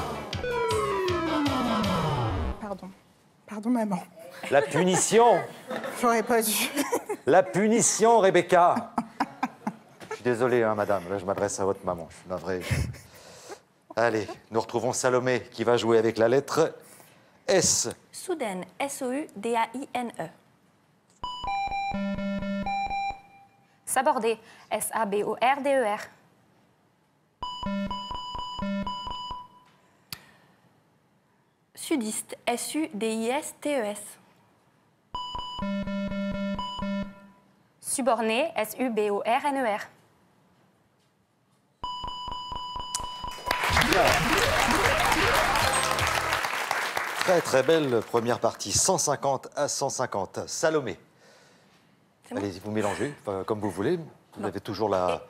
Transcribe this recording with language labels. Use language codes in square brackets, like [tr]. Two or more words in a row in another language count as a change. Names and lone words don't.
[fr] Pardon. Pardon, maman. la punition. J'aurais pas dû. La punition, Rebecca. Je suis désolé, hein, madame. Là, je m'adresse à votre maman. Je suis navré. Allez, nous retrouvons Salomé qui va jouer avec la lettre S. Soudaine, S-O-U-D-A-I-N-E. Saborder. S-A-B-O-R-D-E-R. Sudiste, S-U-D-I-S-T-E-S. Suborné. S-U-B-O-R-N-E-R. Très très belle première partie, 150 à 150. Salomé. C'est bon. Allez, vous mélangez, enfin, comme vous voulez. Vous avez toujours la...